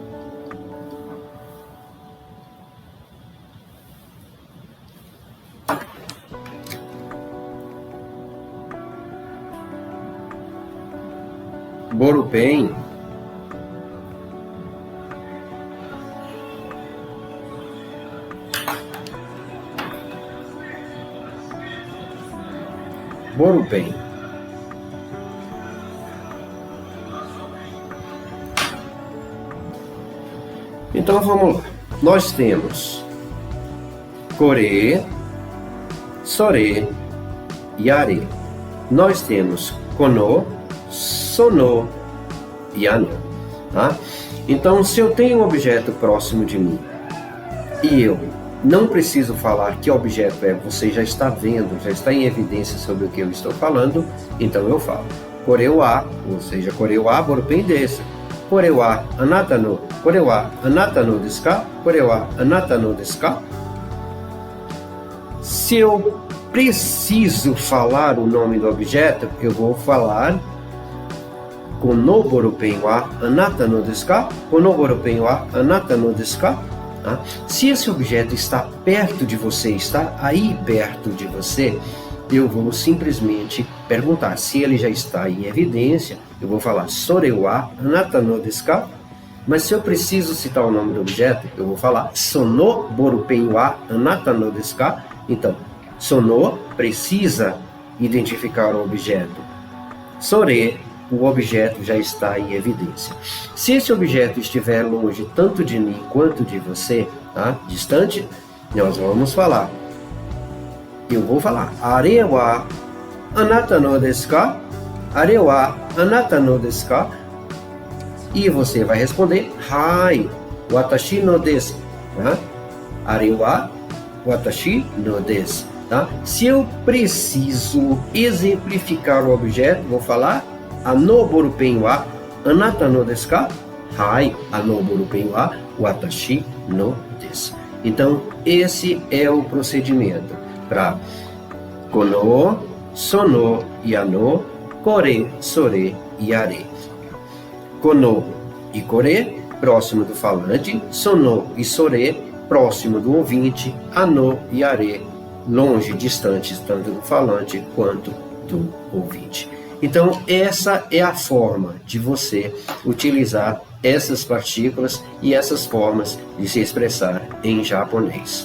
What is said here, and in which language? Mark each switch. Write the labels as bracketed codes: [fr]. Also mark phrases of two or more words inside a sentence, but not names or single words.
[ja] Borupen. Borupen. [pt] Então vamos lá. Nós temos [ja] これ、それ [pt] e are. Nós temos [ja] この、その [pt] e ano. Tá? Então, se eu tenho um objeto próximo de mim e eu não preciso falar que objeto é, você já está vendo, já está em evidência sobre o que eu estou falando, então eu falo [ja] これは, [pt] ou seja, [ja] これはボールペンです. これはあなたのですか? これはあなたのですか? [pt] Se eu preciso falar o nome do objeto, eu vou falar [ja] このボールペンはあなたのですか? このボールペンはあなたのですか? [pt] Se esse objeto está perto de você, está aí perto de você, eu vou simplesmente perguntar. Se ele já está em evidência, eu vou falar [ja] それはあなたのですか? [pt] Mas se eu preciso citar o nome do objeto, eu vou falar [ja] そのボールペンはあなたのですか? [pt] Então, sono precisa identificar o objeto. Sore, o objeto já está em evidência. Se esse objeto estiver longe tanto de mim quanto de você, tá? Distante, nós vamos falar. Eu vou falar [ja] あれはあなたのですか? あれはあなたのですか? [pt] E você vai responder [ja] はい、私のです. [pt] Tá? [ja] あれは私のです. [pt] tá? Se eu preciso exemplificar o objeto, vou falar [ja] あのボールペンはあなたのですか? はい、あのボールペンは私のです. [pt] Então, esse é o procedimento para [ja] この、その, やの、これ、それ、やれ. [pt] Kono e kore, próximo do falante, sono e sore, próximo do ouvinte, ano e are, longe, distantes, tanto do falante quanto do ouvinte. Então, essa é a forma de você utilizar essas partículas e essas formas de se expressar em japonês.